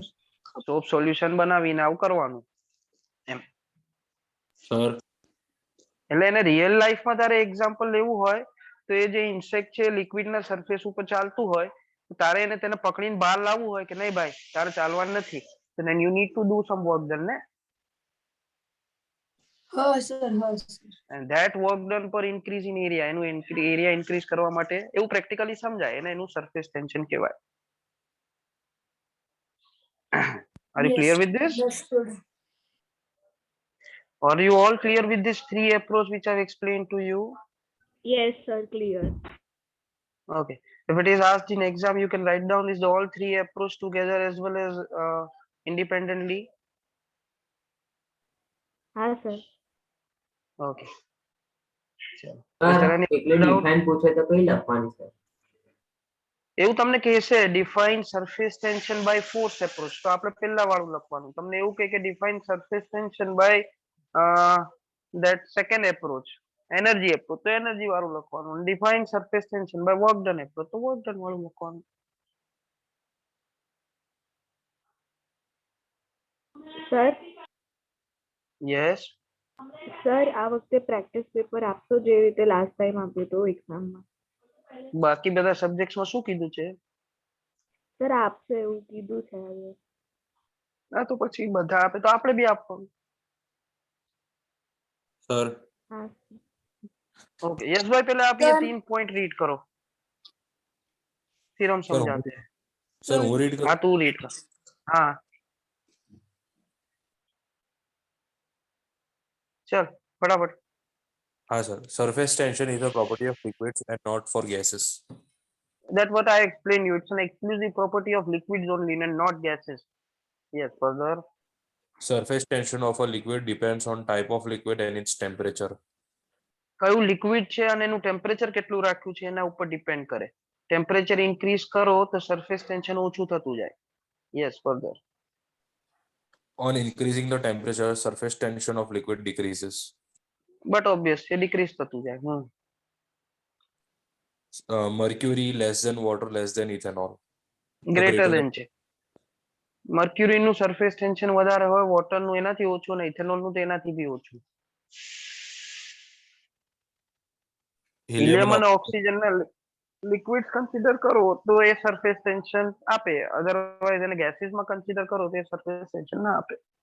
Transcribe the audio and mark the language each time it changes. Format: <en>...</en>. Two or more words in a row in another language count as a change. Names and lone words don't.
<gu>સોપ સોલ્યુશન બનાવીને આવું કરવાનું એમ. સર એટલે એને રિયલ લાઈફમાં તારે એક્ઝામ્પલ લેવું હોય તો એ જે ઇન્સેક્ટ છે લિક્વિડ ના સરફેસ ઉપર ચાલતું હોય, તારે એને તેને પકડીને બહાર લાવવું હોય કે નહીં ભાઈ તારે ચાલવાનું નથી, તો</gu> <en>then you need to do some work done</en> <gu>ને. હા સર, હા સર.</gu> <en>and that work done per increase in area,</en> <gu>એનું એરિયા ઇન્ક્રીઝ કરવા માટે એવું પ્રેક્ટિકલી સમજાય એને, એનું</gu> <en>surface tension</en> <gu>કહેવાય.</gu> <en>Are you clear with this? Understood. Are you all clear with this three approach which I've explained to you? Yes, sir, clear. Okay. If it is asked in exam, you can write down is the all three approach together as well as independently.</en> <gu>હા સર. Okay. ચલો.</gu> <en>Is there any</en> <gu>એટલે</gu> <en>doubt?</en> <gu>ડિફાઇન પૂછે તો કઈ લખવાની છે? એવું તમને કહેશે</gu> <en>define surface tension by force approach,</en> <gu>તો આપણે પહેલા વાળું લખવાનું. તમને એવું કહે કે</gu> <en>define surface tension by that second approach, energy approach,</en> <gu>તો એનર્જી વાળું લખવાનું.</gu> <en>define surface tension by work done approach,</en> <gu>તો</gu> <en>work done</en> <gu>વાળું લખવાનું. સર, યસ. સર આ વખતે</gu> <en>practice paper</en> <gu>આપશો જે રીતે</gu> <en>last time</en> <gu>આપ્યું હતું એક્ઝામમાં? બાકી બધા સબ્જેક્ટ્સમાં શું કીધું છે? સર આપશે એવું કીધું છે હવે. હા, તો પછી બધા આપે તો આપણે બી આપવાનું. સર હા</gu> <en>okay yes</en> <hi>भाई, पहले आप ये 3</hi> <en>point read</en> <hi>करो, फिर हम समझाते हैं.</hi> <gu>સર હું રીડ</gu> <hi>हाँ तू रीड कर. हाँ चल फटाफट.</hi> <gu>હા સર,</gu> <en>surface tension is a property of liquids and not for gases. That what I explained you. It's an exclusive property of liquids only and not gases. Yes, further. Surface tension of a liquid depends on type of liquid and its temperature.</en> <gu>કયું લિક્વિડ છે અને એનું ટેમ્પરેચર કેટલું રાખ્યું છે એના ઉપર ડિપેન્ડ કરે.</gu> <en>temperature increase</en> <gu>કરો તો</gu> <en>surface tension</en> <gu>ઓછું થતું જાય.</gu> <en>yes, further. On increasing the temperature, surface tension of liquid decreases. but obvious</en> <gu>એ ડિક્રીઝ થતું જાય.</gu> <en>Mercury less than water less than ethanol. greater than</en> <gu>છે. મર્ક્યુરીનું</gu> <en>surface tension</en> <gu>વધારે હોય, વોટરનું એનાથી ઓછું ને ઇથેનોલનું તો એનાથી બી ઓછું. હિલિયમ અને ઓક્સિજનના લિક્વિડ કન્સિડર કરો તો એ</gu> <en>surface tension</en> <gu>આપે, અધરવાઇઝ એને ગેસીસમાં કન્સિડર કરો તો એ</gu> <en>surface tension</en> <gu>ના આપે.</gu>